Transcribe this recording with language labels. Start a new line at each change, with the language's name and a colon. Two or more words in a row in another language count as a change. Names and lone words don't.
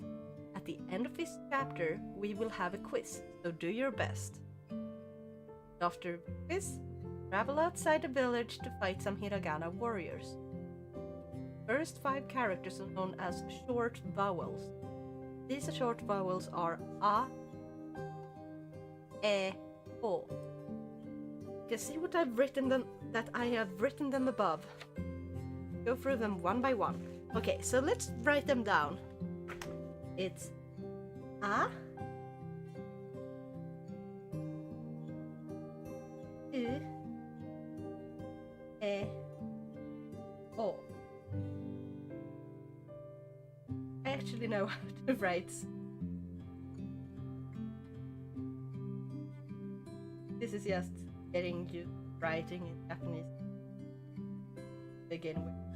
English: At the end of this chapter, we will have a quiz, so do your best. After the quiz, travel outside the village to fight some hiragana warriors. First 5 characters are known as short vowels. These short vowels are a, e, o. You can see what I've written them, that I have written them above. Go through them one by one. Okay, so let's write them down. It's a, u, e, o. I actually know how to write. This is just getting you writing in Japanese to begin with.